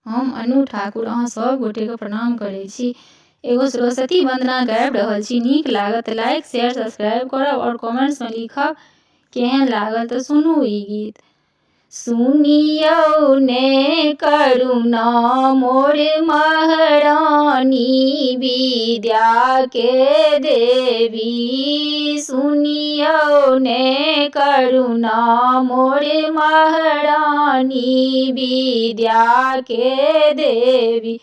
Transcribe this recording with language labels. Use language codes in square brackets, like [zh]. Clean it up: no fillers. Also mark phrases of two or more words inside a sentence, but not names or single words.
[mai] हम अनु ठाकुर अहाँ सब गोटे के प्रणाम करै छी। एगो सरस्वती वंदना गाबि रहल छी। नीक लागत [en] like share subscribe [mai] करब और कमेंट्स में लिखब केहन लागल। तो सुनू ई गीत। सुनियौ ने करुणा मोर महारानी विद्या के देवी। सुनियौ ने करुणा मोर महारानी विद्या के देवी।